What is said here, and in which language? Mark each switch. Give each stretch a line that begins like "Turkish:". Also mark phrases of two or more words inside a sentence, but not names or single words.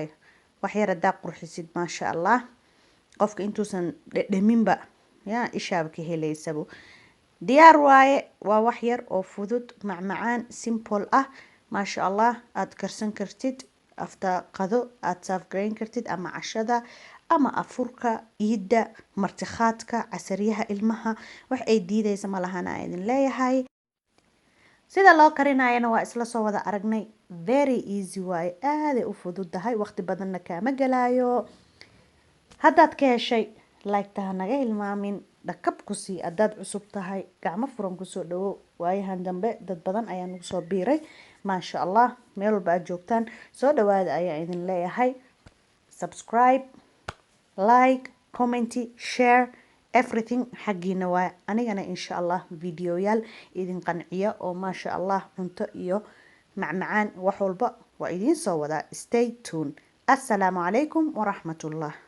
Somali: wax yar hadaa qurxisid
Arabic: ما شاء الله
Somali: qofka intuusan dhadhaminba yaa ishaaba ka helaysabo diyaar waaye waa wax yar oo fudud macmacaan simple ah
Arabic: ما شاء الله
Somali: aad karsan kartid after qado aad saaf garayn kartid ama cashada ama afurka iida martiqaadka casariyaha ilmaha wax ay diidaysa ma lahan aan idin leeyahay sida loo karinayana waa isla soo wada aragnay.
English: Very easy
Somali: waaye, aaday u fududahay, waqti badanna kaama galaayo. haddaad ka heshay like-ta naga hilmaamin, dhakab ku sii. haddaad cusub tahay gacmo furan kusoo dhawow. waayahan dambe dad badan ayaa nagu soo biiray,
Arabic: ما شاء الله.
Somali: meel walba aad joogtaan soo dhawaada ayaa idin leeyahay. subscribe,
English: like, comment, share, everything
Somali: xaggiina waa. anigana
Arabic: إن شاء الله
Somali: videoyaal idin qanciya oo
Arabic: ما شاء الله
Somali: cunto iyo macmacaan wax walba waa idin soo wadaa.
English: stay tuned.
Arabic: السلام عليكم ورحمة الله.